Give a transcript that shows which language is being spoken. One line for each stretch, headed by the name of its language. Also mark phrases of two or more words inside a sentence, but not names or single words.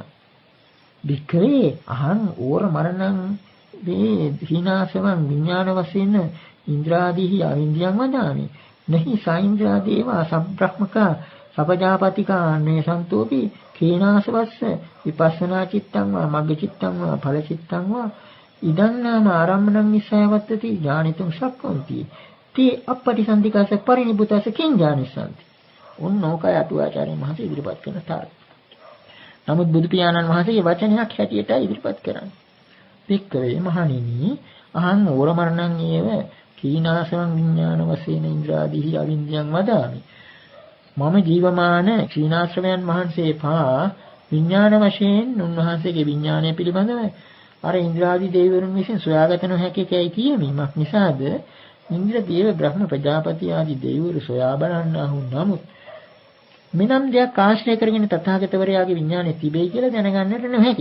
Pali: වික්‍රේ අහං ඕර මරණං වේ හිනාසවං
Sinhala: විඥාන වශයෙන්
Pali: ඉන්ද්‍රාදීහි අවින්දියං වදාමි. නහි සයින්ද්‍රා දේවා සබ්‍රහ්මකා සපජාපතිකා අන්නේ සන්තෝපි කේනාසවස්ස විපස්සනා චිත්තං වා මග්ග චිත්තං වා ඵල චිත්තං වා ඉදං නාම ආරම්මණං නිස්සයවත්තති ඥානිතුං ශක්ඛොන්ති තී අපටිසන්ධිකාස පරිනිබ්බුතස කිං ඥානිසන්ති.
Sinhala: ඕනෝකය අටුවාචාර්යන් වහන්සේ ඉදිරිපත් කරන තාක්. නමුත් බුදු පියාණන් වහන්සේගේ වචනයක් හැටියට ඉදිරිපත් කරන්නේ.
Pali: පික්කවේ මහණෙනි අහං ඕරමරණං ඒව කීනාසවං
Sinhala: විඥාන වශයෙන්
Pali: ඉන්ද්‍රාදීහි අවින්දියං වදාමි.
Sinhala: මම ජීවමාන ක්ෂීණාශ්‍රමයන් වහන්සේ පා විඥාන වශයෙන් උන්වහන්සේගේ විඥානය පිළිබඳව අර ඉන්ද්‍රාදී දෙවිවරුන් විසින් සොයාගත නොහැකි කැයි කියමීමක් නිසාද ඉන්ද්‍ර දේව බ්‍රහ්ම ප්‍රජාපති ආදී දෙවිවරු සොයා බලන්නාහු නමුත් මෙනම් දෙයක් ආශ්‍රය කරගෙන තථාගතවරයාගේ විඥානය තිබෙයි කියලා දැනගන්නට නොහැකි.